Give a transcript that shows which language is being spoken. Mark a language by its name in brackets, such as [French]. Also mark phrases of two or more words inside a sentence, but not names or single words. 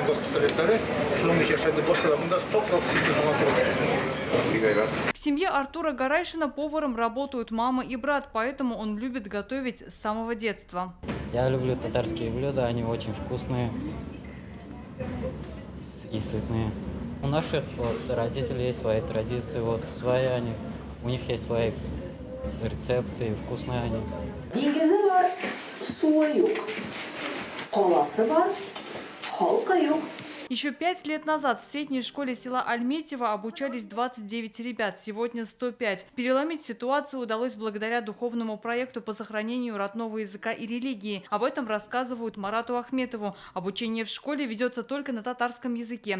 [Russian] В семье Артура Гарайшина поваром работают мама и брат, поэтому он любит готовить с самого детства. Я люблю татарские блюда, они очень вкусные и сытные. У наших родителей есть свои традиции, свои они, у них есть свои рецепты, и вкусные они. [Tatar] Диңгезе бар, суы юк. Коласы бар, халкы юк. [Russian] Еще 5 лет назад в средней школе села Альметьево обучались 29 ребят, сегодня 105. Переломить ситуацию удалось благодаря духовному проекту по сохранению родного языка и религии. Об этом рассказывают Марату Ахметову. Обучение в школе ведется только на татарском языке.